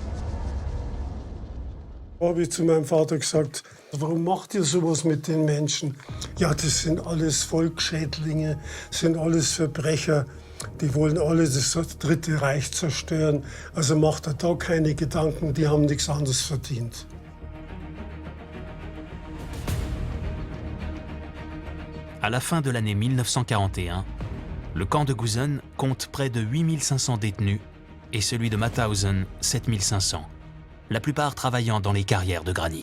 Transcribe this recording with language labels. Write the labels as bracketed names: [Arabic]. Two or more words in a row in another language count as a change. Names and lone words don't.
[German] Da habe ich zu meinem Vater gesagt, warum macht ihr sowas mit den Menschen? Ja, das sind alles Volksschädlinge, sind alles Verbrecher, die wollen alle das Dritte Reich zerstören. Also macht er da keine Gedanken, die haben nichts anderes verdient. [French] À la fin de l'année 1941, le camp de Gusen compte près de 8500 détenus et celui de Mauthausen 7500, la plupart travaillant dans les carrières de granit.